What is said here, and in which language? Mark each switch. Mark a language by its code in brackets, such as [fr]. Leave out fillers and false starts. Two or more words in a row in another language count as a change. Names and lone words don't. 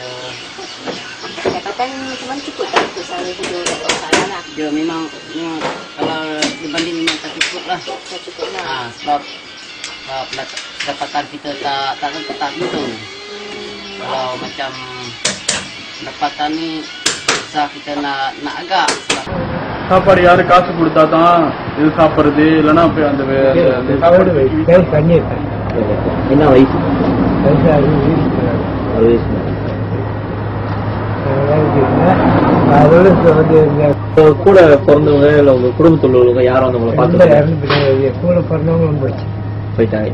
[ms] Pendapatan macam mana, cukup tak untuk saya hidup kat sana lah? Ya memang kalau dibanding memang tak cukup lah. Tak cukup lah. Sebab pendapatan kita tak tetap gitu. Kalau macam pendapatan ni susah kita nak agak. [ta] சாப்பாடு யாரு காசு கொடுத்தா தான் இது சாப்பிடுறது, இல்லைன்னா போய் அந்த என்ன வயசு? கூட பிறந்தவங்க இல்ல உங்க குடும்பத்தில் உள்ளவங்க யாரும் வந்து உங்களை பார்த்து கூட பிறந்தவங்க போயிட்டாங்க.